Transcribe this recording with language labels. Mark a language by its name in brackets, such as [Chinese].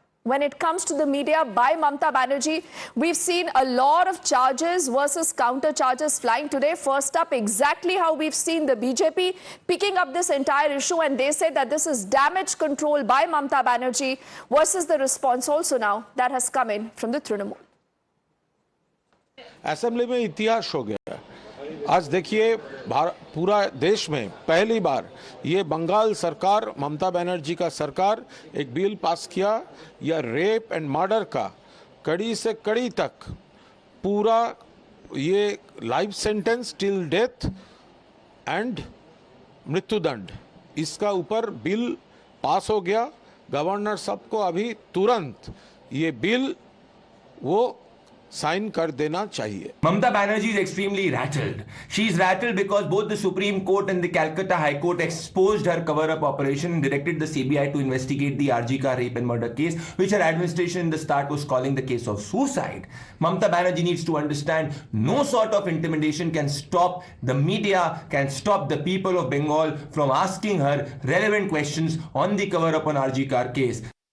[English] When it comes to the media by Mamata Banerjee, we've seen a lot of charges versus counter charges flying today. First up, exactly how we've seen the BJP picking up this entire issue, and they say that this is damage control by Mamata Banerjee versus the response also now that has come in from the Trinamool. [Hindi] Assembly में इतिहास हो गया। आज देखिए पूरा देश में पहली बार ये बंगाल सरकार, ममता बनर्जी का सरकार एक बिल पास किया, या [English] rape and murder [Hindi] का कड़ी से कड़ी तक पूरा ये [English] life sentence till death and [Hindi] मृत्युदंड, इसका ऊपर बिल पास हो गया। गवर्नर साहब को अभी तुरंत ये बिल वो साइन कर देना चाहिए। [English] Mamata Banerjee is extremely rattled. She is rattled because both the Supreme Court and the Calcutta High Court exposed her cover-up operation and directed the CBI to investigate the RG rape and murder case, which her administration in the start was calling the case of suicide. Mamata Banerjee needs to understand no sort of intimidation can stop the media, can stop the people of Bengal from asking her relevant questions on the cover-up on RG case.